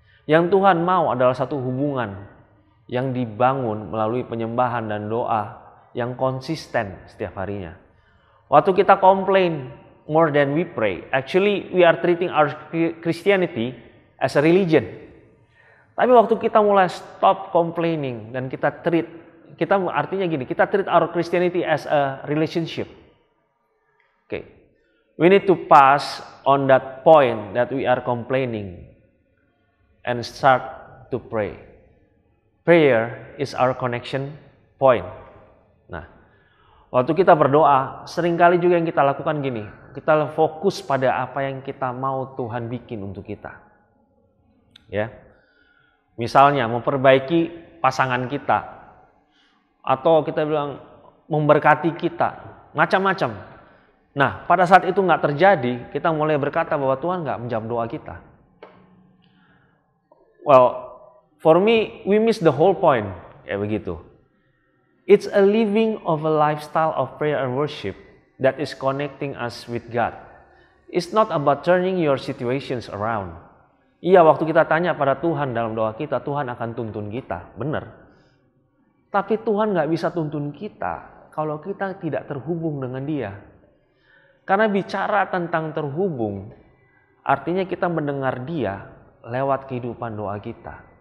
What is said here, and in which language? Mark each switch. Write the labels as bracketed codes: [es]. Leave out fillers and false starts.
[id] Yang Tuhan mau adalah satu hubungan yang dibangun melalui penyembahan dan doa yang konsisten setiap harinya. Waktu kita [en] complain more than we pray, actually we are treating our Christianity as a religion. [id] Tapi waktu kita mulai [en] stop complaining [id] dan kita artinya gini, kita [en] treat our Christianity as a relationship. Okay. We need to pass on that point that we are complaining and start to pray. Prayer is our connection point. [id] Nah, waktu kita berdoa, seringkali juga yang kita lakukan gini, kita fokus pada apa yang kita mau Tuhan bikin untuk kita. Ya. Misalnya memperbaiki pasangan kita, atau kita bilang memberkati kita, macam-macam. Nah, pada saat itu nggak terjadi, kita mulai berkata bahwa Tuhan nggak menjawab doa kita. [en] Well, for me, we miss the whole point. [id] Ya begitu. [en] It's a living of a lifestyle of prayer and worship that is connecting us with God. It's not about turning your situations around. [id] Iya, waktu kita tanya pada Tuhan dalam doa kita, Tuhan akan tuntun kita, benar. Tapi Tuhan nggak bisa tuntun kita kalau kita tidak terhubung dengan Dia. Karena bicara tentang terhubung, artinya kita mendengar Dia lewat kehidupan doa kita.